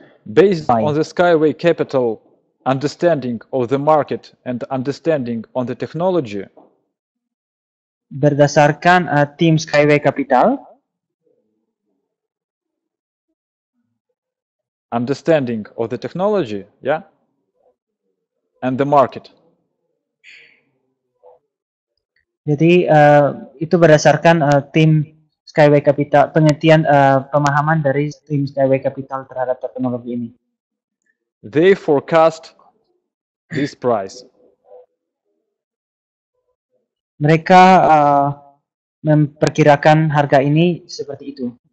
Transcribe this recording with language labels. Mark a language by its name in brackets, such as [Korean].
[English] Based on the Skyway Capital understanding of the market and understanding on the technology. [Indonesian] Berdasarkan tim Skyway Capital, [English] understanding of the technology, yeah, and the market. [Indonesian] Jadi itu berdasarkan tim Skyway Capital, pengertian pemahaman dari tim Skyway Capital terhadap teknologi ini. [English] They forecast this price. [Indonesian] Mereka memperkirakan harga ini seperti itu.